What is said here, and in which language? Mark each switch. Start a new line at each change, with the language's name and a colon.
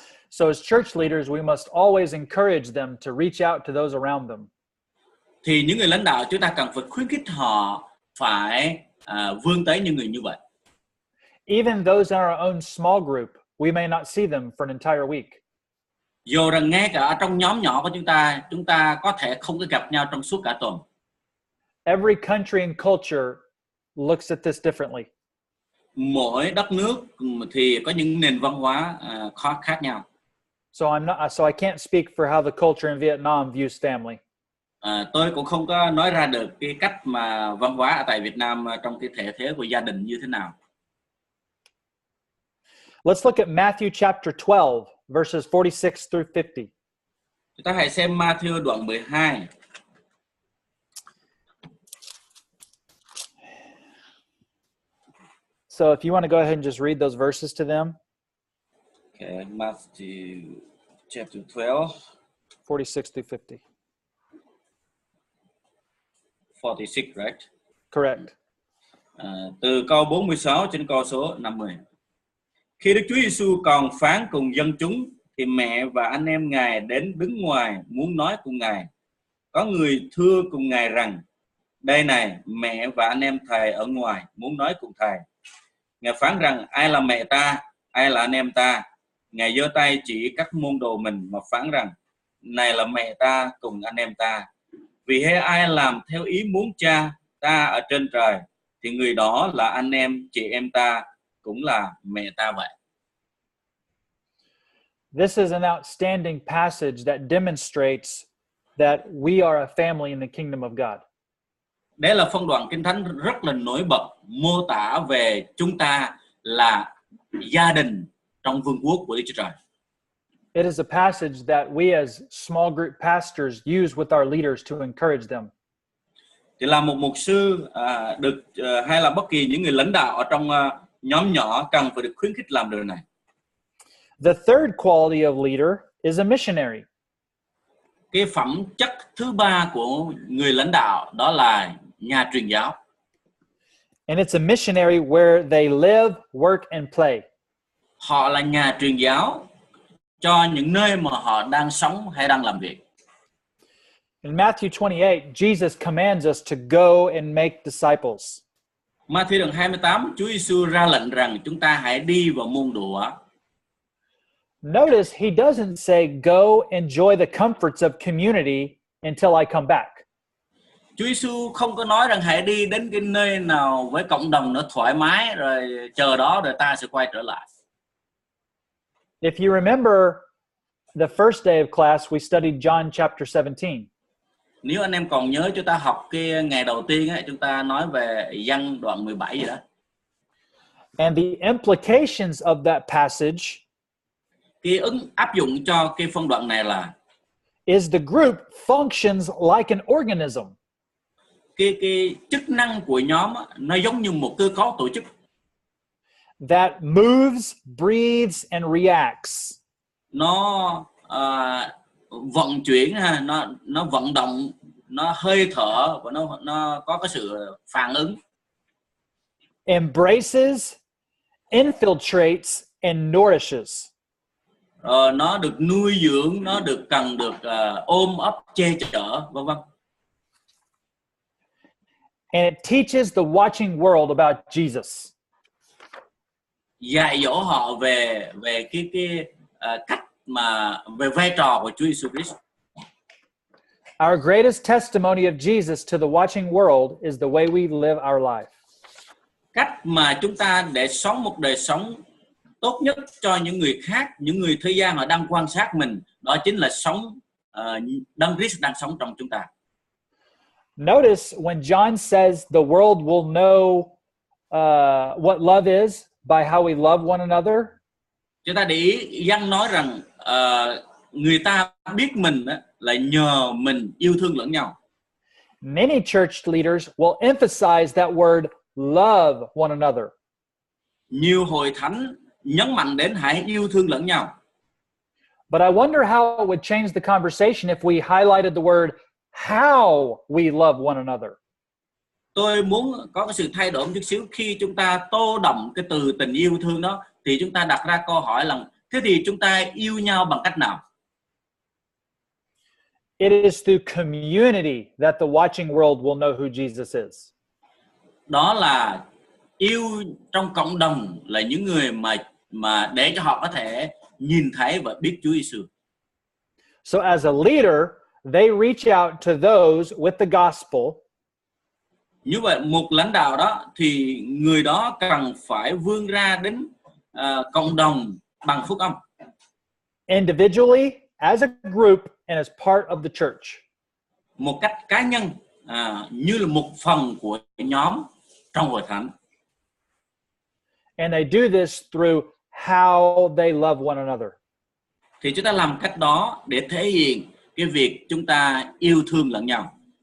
English: So as church leaders, we must always encourage them to reach out to those around them.
Vietnamese: Thì những người lãnh đạo chúng ta cần phải khuyến khích họ phải vươn tới những người như vậy.
English: Even those in our own small group, we may not see them for an entire week.
Vietnamese: Dù rằng ngay cả ở trong nhóm nhỏ của chúng ta có thể không có gặp nhau trong suốt cả tuần.
English: Every country and culture looks at this differently.
Vietnamese: Mỗi đất nước thì có những nền văn hóa khác nhau.
English: So I can't speak for how the culture in Vietnam views family.
Vietnamese: Tôi cũng không có nói ra được cái cách mà văn hóa ở tại Việt Nam trong cái thể thế của gia đình như thế nào.
English: Let's look at Matthew chapter 12, verses 46 through 50.
Vietnamese: Chúng ta hãy xem Matthew đoạn 12.
English: So if you want to go ahead and just read those verses to them. Okay, Matthew chapter 12, 46 through 50. 46, right? Correct.
Vietnamese: Từ câu 46 đến câu số 50. Khi Đức Chúa Giêsu còn phán cùng dân chúng, thì mẹ và anh em Ngài đến đứng ngoài muốn nói cùng Ngài. Có người thưa cùng Ngài rằng, đây này, mẹ và anh em Thầy ở ngoài muốn nói cùng Thầy. Ngài phán rằng, ai là mẹ ta, ai là anh em ta? Ngài giơ tay chỉ các môn đồ mình mà phán rằng, này là mẹ ta cùng anh em ta. Vì hễ ai làm theo ý muốn Cha ta ở trên trời, thì người đó là anh em, chị em ta, cũng là mẹ ta vậy.
English: This is an outstanding passage that demonstrates that we are a family in the kingdom of God.
Vietnamese: Đây là phân đoạn Kinh Thánh rất là nổi bật, mô tả về chúng ta là gia đình trong vương quốc của Đức Chúa Trời.
English: It is a passage that we as small group pastors use with our leaders to encourage them.
Vietnamese: Thì là một mục sư hay là bất kỳ những người lãnh đạo ở trong nhóm nhỏ cần phải được khuyến khích làm điều này.
English: The third quality of leader is a missionary.
Vietnamese: Cái phẩm chất thứ ba của người lãnh đạo đó là nhà truyền giáo.
English: And it's a missionary where they live, work and play.
Vietnamese: Họ là nhà truyền giáo cho những nơi mà họ đang sống hay đang làm việc.
English: In Matthew 28, Jesus commands us to go and make disciples.
Vietnamese: Matthew đoạn 28, Chúa Giêsu ra lệnh rằng chúng ta hãy đi vào môn đồ.
English: Notice he doesn't say go enjoy the comforts of community until I come back.
Vietnamese: Chúa Giêsu không có nói rằng hãy đi đến cái nơi nào với cộng đồng nó thoải mái rồi chờ đó rồi ta sẽ quay trở lại.
English: If you remember the first day of class, we studied John chapter 17.
Vietnamese: Nếu anh em còn nhớ chúng ta học cái ngày đầu tiên ấy, chúng ta nói về Giăng đoạn 17 gì đó.
English: And the implications of that passage
Vietnamese: Cái áp dụng cho cái phân đoạn này là
English: is the group functions like an organism.
Vietnamese: Cái chức năng của nhóm nó giống như một cơ cấu tổ chức
English: that moves, breathes and reacts.
Vietnamese: Nó vận chuyển ha, nó vận động, nó hơi thở và nó có cái sự phản ứng.
English: Embraces, infiltrates and nourishes.
Vietnamese: Nó được nuôi dưỡng, nó cần được ôm ấp, che chở, vân vân.
English: And it teaches the watching world about Jesus.
Vietnamese: Dạy dỗ họ về cái cách mà về vai trò của Chúa Giêsu Christ.
English: Our greatest testimony of Jesus to the watching world is the way we live our life.
Vietnamese: Cách mà chúng ta để sống một đời sống tốt nhất cho những người khác, những người thế gian họ đang quan sát mình, đó chính là sống Đấng Christ đang sống trong chúng ta.
English: Notice when John says the world will know what love is by how we love one another.
Vietnamese: Chúng ta để ý Giăng nói rằng người ta biết mình là nhờ mình yêu thương lẫn nhau.
English: Many church leaders will emphasize that word love one another.
Vietnamese: Nhiều hội thánh nhấn mạnh đến hãy yêu thương lẫn nhau.
English: But I wonder how it would change the conversation if we highlighted the word how we love one another.
Vietnamese: Tôi muốn có cái sự thay đổi một chút xíu khi chúng ta tô đậm cái từ tình yêu thương đó, thì chúng ta đặt ra câu hỏi là thế thì chúng ta yêu nhau bằng cách nào?
English: It is through community that the watching world will know who Jesus is.
Vietnamese: Đó là yêu trong cộng đồng, là những người mà để cho họ có thể nhìn thấy và biết Chúa Giêsu.
English: So as a leader, they reach out to those with the gospel.
Vietnamese: Như vậy một lãnh đạo đó thì người đó cần phải vươn ra đến cộng đồng bằng phúc âm.
English: Individually, as a group, and as part of the church.
Vietnamese: Một cách cá nhân, như là một phần của nhóm trong hội thánh.
English: And they do this through how they love one another.
Vietnamese: Thì chúng ta làm cách đó để thể hiện cái việc chúng ta yêu thương lẫn nhau.